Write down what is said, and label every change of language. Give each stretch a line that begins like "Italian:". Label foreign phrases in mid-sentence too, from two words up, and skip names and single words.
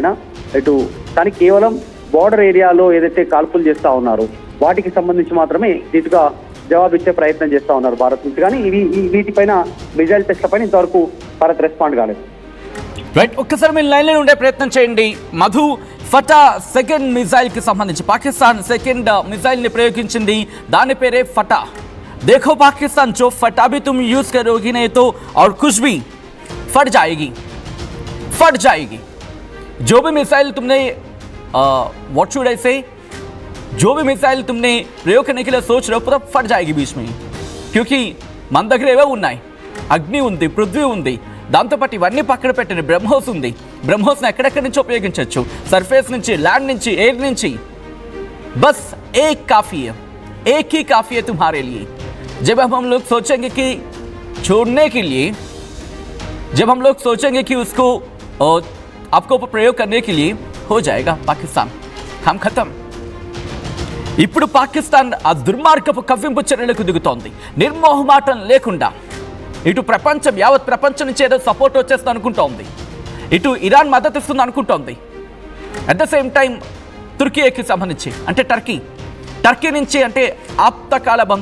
Telugu: ఇటు కానీ కేవలం బోర్డర్ ఏరియాలో ఏదైతే కాల్పులు చేస్తా ఉన్నారో వాటికి సంబంధించి మాత్రమే దీటుగా జవాబిచ్చే ప్రయత్నం చేస్తా ఉన్నారు భారత్ నుంచి. కానీ వీటిపైన మిజైల్ టెస్ట్ల పైన ఇంతవరకు భారత్ రెస్పాండ్ కాలేదు. రైట్, ఒక్కసారి మీరు లైన్లో ఉండే ప్రయత్నం చేయండి మధు. ఫటా సెకండ్ మిజైల్కి సంబంధించి పాకిస్తాన్ సెకండ్ మిజైల్ని ప్రయోగించింది, దాని పేరే ఫటా.
Hindi: देखो पाकिस्तान जो फटा भी तुम यूज करोगी नहीं तो और कुछ भी फट जाएगी. जो भी मिसाइल तुमने
English: what should I say,
Hindi: जो भी मिसाइल तुमने प्रयोग करने के लिए सोच रहे हो पूरा फट जाएगी बीच में.
Telugu: क्योंकि మన దగ్గర ఏవో ఉన్నాయి, అగ్ని ఉంది, పృథ్వీ ఉంది, దాంతోపాటు ఇవన్నీ పక్కన పెట్టిన బ్రహ్మోస్ ఉంది. బ్రహ్మోస్ని ఎక్కడెక్కడి నుంచి ఉపయోగించవచ్చు, సర్ఫేస్ నుంచి, ల్యాండ్ నుంచి, ఎయిర్ నుంచి.
Hindi: బస్ एक काफ़ी है, एक ही काफ़ी है तुम्हारे लिए. जब हम लोग सोचेंगे कि छोड़ने के लिए, जब हम लोग सोचेंगे कि उसको आपको प्रयोग करने के लिए हो जाएगा पाकिस्तान, हम खत्म.
Telugu: ఇప్పుడు పాకిస్తాన్ ఆ దుర్మార్గపు కవ్వింపు చర్యలకు దిగుతోంది నిర్మోహమాటం లేకుండా. ఇటు ప్రపంచం, యావత్ ప్రపంచం నుంచి ఏదో సపోర్ట్ వచ్చేస్తుంది అనుకుంటోంది, ఇటు ఇరాన్ మద్దతు ఇస్తుంది అనుకుంటోంది.
English: at the same time
Telugu: తుర్కీకి సంబంధించి, అంటే టర్కీ నుంచి, అంటే ఆప్తకాల బంధువు